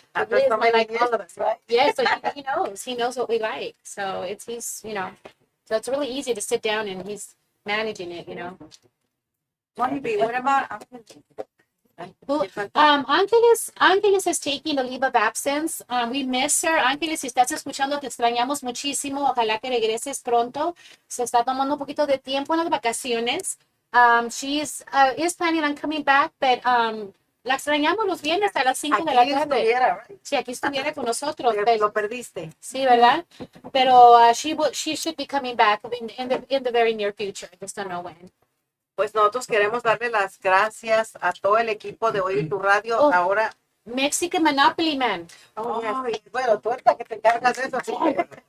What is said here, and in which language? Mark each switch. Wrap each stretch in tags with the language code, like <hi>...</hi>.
<en>What Liz might like, all of us, right? Yeah, so he knows what we like. So he's you know, so it's really easy to sit down and he's managing it, you know. What about Ángeles is taking a leave of absence. We miss her.</en> <es>Ángeles, si estás escuchando, te extrañamos muchísimo. Ojalá que regreses pronto. Se está tomando un poquito de tiempo en las vacaciones.</es> <en>She is planning on coming back, but</en> <es>la extrañamos los viernes a las 5 de la tarde.</es> <en>Right?</en> <es>Sí, aquí estuviera con nosotros. Lo perdiste. Sí, ¿verdad?</es> <en>Pero she should be coming back in the very near future. I just don't know when.</en> <es>Pues nosotros queremos darle las gracias a todo el equipo de Oye Tu Radio. Oh. Ahora,</es> <en>Mexican Monopoly Man.</en> <es>bueno, tú eres la que te encargas de eso. Así que...</es>